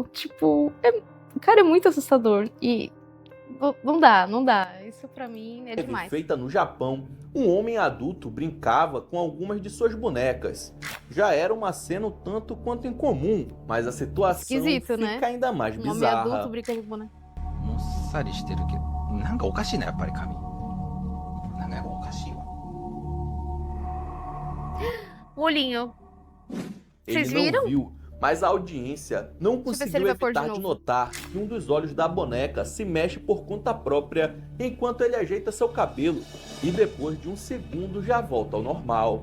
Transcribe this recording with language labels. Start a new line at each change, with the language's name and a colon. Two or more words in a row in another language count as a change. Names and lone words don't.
Portuguese: Tipo, cara, é muito assustador. E não dá. Isso pra mim é demais. feita no Japão, um homem adulto brincava com algumas de suas bonecas. Já era uma cena um tanto quanto incomum, mas a situação Esquisito, fica né? ainda mais Um homem bizarra. adulto brincando com boneca.
Japanese: もっさりしてるけどなんかおかしいなやっぱり髪なんかやっぱおかしいわ
Portuguese: O olhinho. Vocês Ele viram? não viu, mas a audiência não Deixa eu ver se conseguiu ele vai pôr de evitar de novo. notar que um dos olhos da boneca se mexe por conta própria enquanto ele ajeita seu cabelo e depois de um segundo já volta ao normal.